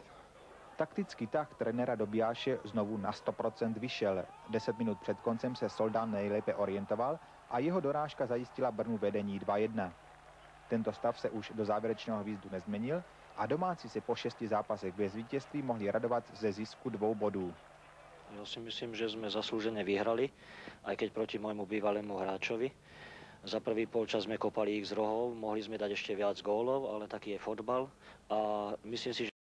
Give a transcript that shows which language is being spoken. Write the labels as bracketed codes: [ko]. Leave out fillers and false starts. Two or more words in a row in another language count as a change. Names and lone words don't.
[cs] Taktický tah trenéra Dobijáše znovu na 100% vyšel. 10 minut před koncem se Soldán nejlépe orientoval a jeho dorážka zajistila Brnu vedení 2-1. Tento stav se už do závěrečného výjezdu nezměnil a domácí se po 6 zápasech bez vítězství mohli radovat ze zisku 2 bodů. [sk] Ja si myslím, že sme zaslúžene vyhrali, aj keď proti môjmu bývalému hráčovi. Za prvý polčas sme kopali ich z rohov, mohli sme dať ešte viac gólov, ale taký je fotbal. A myslím si, že